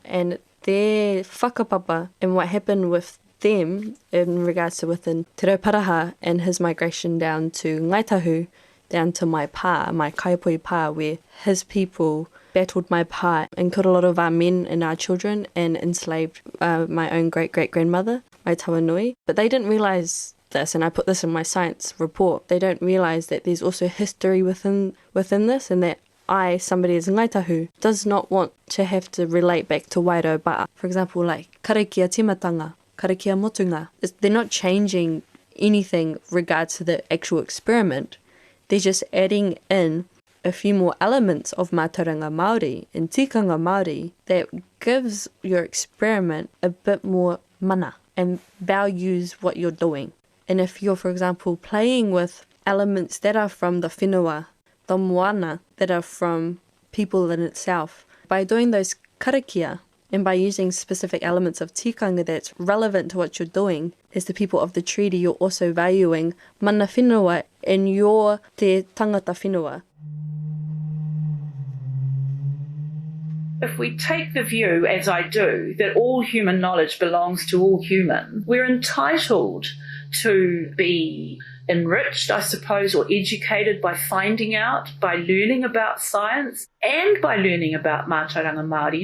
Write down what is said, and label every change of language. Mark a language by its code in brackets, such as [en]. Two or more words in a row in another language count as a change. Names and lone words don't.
[en] And their whakapapa and what happened with them in regards to within Te Rauparaha and his migration down to Ngaitahu, down to my pa, my kaipoi pa, where his people battled my pa and killed a lot of our men and our children and enslaved my own great-great-grandmother, my tawanui. But they didn't realise this, and I put this in my science report. They don't realise that there's also history within this, and that I, somebody as Ngaitahu, does not want to have to relate back to Wairau Ba'a. For example, like [mi] karakia timatanga, karakia motunga. [en] They're not changing anything regards to the actual experiment. They're just adding in a few more elements of [mi] mātauranga Māori [en] and [mi] tikanga Māori [en] that gives your experiment a bit more mana and values what you're doing. And if you're, for example, playing with elements that are from the whenua, the moana, that are from people in itself, by doing those karakia and by using specific elements of tikanga that's relevant to what you're doing, as the people of the treaty, you're also valuing [mi] mana whenua [en] and your [mi] te tangata whenua. [en] If we take the view, as I do, that all human knowledge belongs to all humans, we're entitled to be enriched, I suppose, or educated by finding out, by learning about science, and by learning about [mi] mātauranga Māori.